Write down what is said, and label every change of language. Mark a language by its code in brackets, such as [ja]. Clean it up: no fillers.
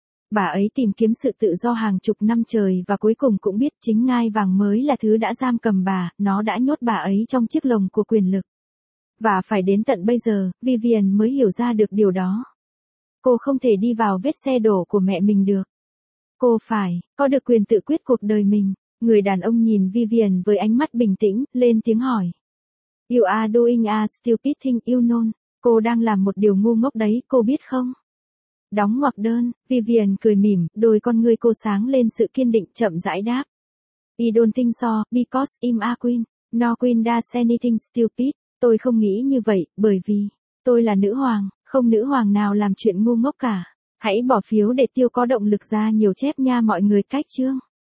[vi] Bà ấy tìm kiếm sự tự do hàng chục năm trời và cuối cùng cũng biết chính ngai vàng mới là thứ đã giam cầm bà, nó đã nhốt bà ấy trong chiếc lồng của quyền lực. Và phải đến tận bây giờ, Vivian mới hiểu ra được điều đó. Cô không thể đi vào vết xe đổ của mẹ mình được. Cô phải có được quyền tự quyết cuộc đời mình. Người đàn ông nhìn Vivian với ánh mắt bình tĩnh, lên tiếng hỏi. [en] You are doing a stupid thing, you know. [vi] Cô đang làm một điều ngu ngốc đấy, cô biết không? Đóng ngoặc đơn, Vivian cười mỉm, đôi con ngươi cô sáng lên sự kiên định, chậm rãi đáp. [en] I don't think so, because I'm a queen. No queen does anything stupid. [vi] Tôi không nghĩ như vậy, bởi vì tôi là nữ hoàng. Không nữ hoàng nào làm chuyện ngu ngốc cả. Hãy bỏ phiếu để Tiêu có động lực ra nhiều chép nha mọi người, cách chương.